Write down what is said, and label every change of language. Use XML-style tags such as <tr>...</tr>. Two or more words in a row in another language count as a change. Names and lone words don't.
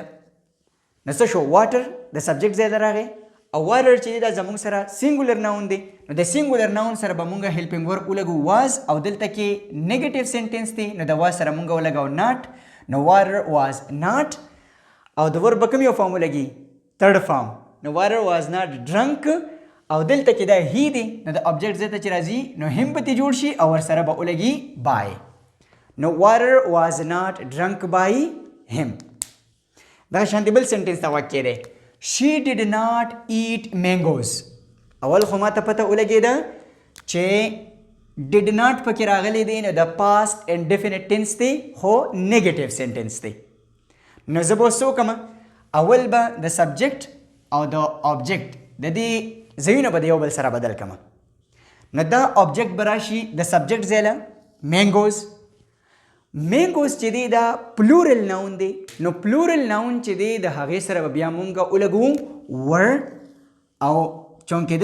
<ps>نو څه شو واټر د سبجیکټ ځای له راغی او واټر چې دا زموږ سره</ps> <en>singular noun</en> <ps>دی نو د</ps> <en>singular noun</en> <ps>سره به مونږ</ps> <en>helping verb</en> <ps>ولګو واز او دلته کې</ps> <en>negative sentence</en> <ps>دی نو د واز سره مونږ ولګو ناټ نو</ps> <en>water was not</en> <ps>او د ورب کوم یو فارم ولګي</ps> <en>third form</en> <ps>نو</ps> <en>water was not drunk</en> <ps>او دلته کې دا هی دی نو د ابجیکټ ځای ته چې راځي نو هم پکې جوړ شي او ور سره به ولګي بای نو</ps> <en>water was not drunk by</en> <ps>هم. دا شانتي بل سنټنس ته واقع دی</ps> <en>She did not eat mangoes.</en> <ps>اول خو ماته پته ولګېده چې</ps> <en>did not</en> <ps>پکې راغلی دی نو د</ps> <en>past indefinite tense</en> <ps>دی خو</ps> <en>negative sentence</en> <ps>دی. نو زه به اوس څه وکړم اول به د subject او د object د دې ځایونه به د یو بل سره بدل کړم. نو دا object به راشي د subject ځای له mangoes. مینګوز چې دی دا</ps> <en>plural noun</en> <ps>دی نو</ps> <en>plural noun</en> <ps>چې دی د هغې سره به بیا مونږ ولګو ور او چونکې</ps>